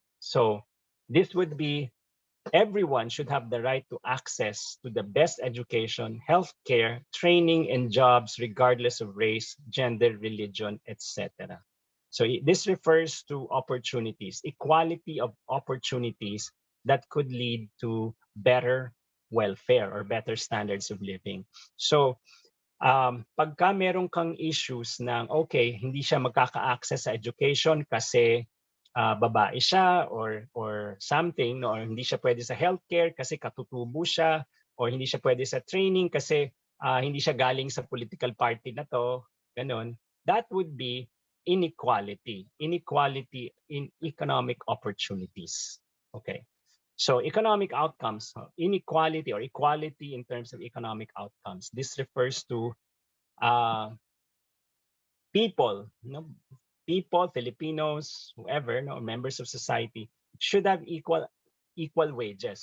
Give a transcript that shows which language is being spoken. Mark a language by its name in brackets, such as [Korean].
[English] So this would be everyone should have the right to access to the best education, healthcare, training, and jobs, regardless of race, gender, religion, etc. So this refers to opportunities, equality of opportunities that could lead to better welfare or better standards of living. [Filipino] So pagka meron kang issues ng okay, hindi siya magkaka-access sa education kasi babae siya [English] or something, [Filipino] no? Or hindi siya pwede sa healthcare kasi katutubo siya, or hindi siya pwede sa training kasi hindi siya galing sa political party na to, ganun. [English] That would be inequality in economic opportunities. Okay. So economic outcomes, inequality or equality in terms of economic outcomes. This refers to people, people, Filipinos, whoever, members of society should have equal wages.